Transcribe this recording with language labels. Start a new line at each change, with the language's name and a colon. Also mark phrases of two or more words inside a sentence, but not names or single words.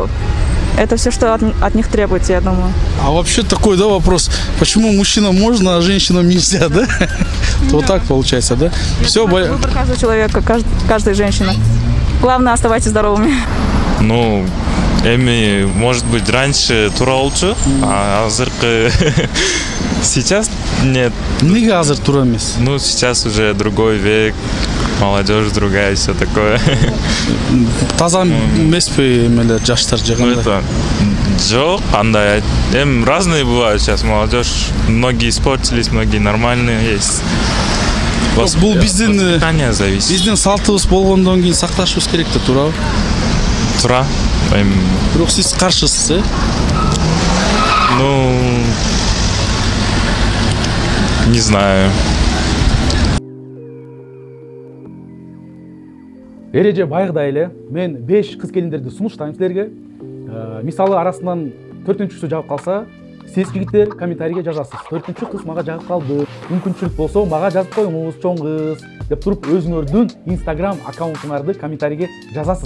Russian: Это все, что от них требуется, я думаю. А вообще такой, вопрос. Почему мужчинам можно, а женщинам нельзя, да? Вот так получается, да? Все, выбор каждого человека, каждой женщины. Главное, оставайтесь здоровыми. Может быть, раньше
Kyrgyz: тура болчу,
Russian: а азыркы сейчас нет.
Kyrgyz: Неге азыр тура эмес?
Russian: Сейчас уже другой век, молодежь другая, все такое.
Kyrgyz: Таза эмеспи эмелер жаштар жаганда? Это жок, андай.
Russian: Разные бывают сейчас молодежь. Многие испортились, многие нормальные есть.
Kyrgyz: Бул биздин салтыбыз болгондон кийин сакташыбыз керек да, туурабы? Тура. Бирок сиз каршысыз,
Russian: не знаю.
Kyrgyz: Эреже байырдай эле мен 5 кыз келиндерди сунуштайм силерге. Мисалы арасынан 4-чүсү жагып калса, сиз жигиттер комментарийге жазасыз. 4-чү кыз мага жагып калды. Мүмкүнчүлүк болсо мага жазып коюңуз, чоң кыз деп туруп өзүңөрдүн Instagram аккаунтуңарды комментарийге жазасыз.